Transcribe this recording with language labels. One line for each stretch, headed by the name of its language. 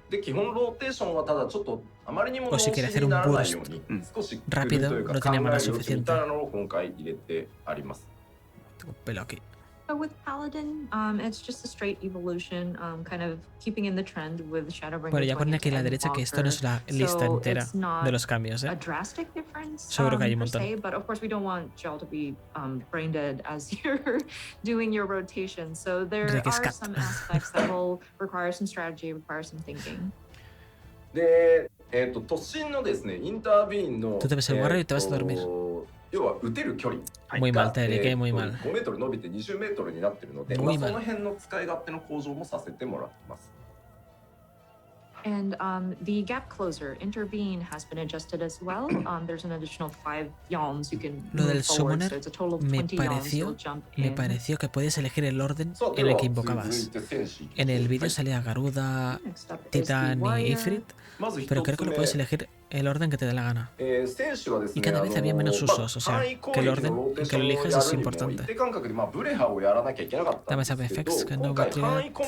Japanese: で、基本ローテーションはただちょっとあまりにも
Spanish: o si quiere hacer un burst rápido, no tenía mana suficiente. Tengo pelo aquí.
English: With Paladin, it's just a straight evolution, kind of keeping in the trend with Shadowbringers.
Spanish: Bueno, ya pone aquí a la derecha que esto no es la lista entera de los cambios,
English: a drastic difference,
Spanish: seguro que hay un montón.
English: But of course we don't want y'all to be brain dead as you're doing your rotation. So there are some aspects that will require some strategy, require some thinking.
Japanese: で、突進のですね、インタービーンの
Spanish: Tú debes ser warrior y te vas a dormir.
Japanese: 要は撃てる距離
Spanish: Muy mal, te dediqué muy mal.
Japanese: 5メートル伸びて20メートルになってるので、その辺の使い勝手の向上もさせてもらってます。
English: And the gap closer, intervene, has been adjusted as well. There's an additional 5 yawns you can
Spanish: Lo del
English: move forward, so
Spanish: summoner
English: it's a total of 20 yawns you'll jump in.
Spanish: me pareció que podías elegir el orden en el que invocabas. En el vídeo salía Garuda, Titán y Ifrit, pero creo que lo puedes elegir el orden que te dé la gana. Y cada vez había menos usos, o sea, que el orden en que lo eliges es importante. Dame esa FFX que no va a tirar.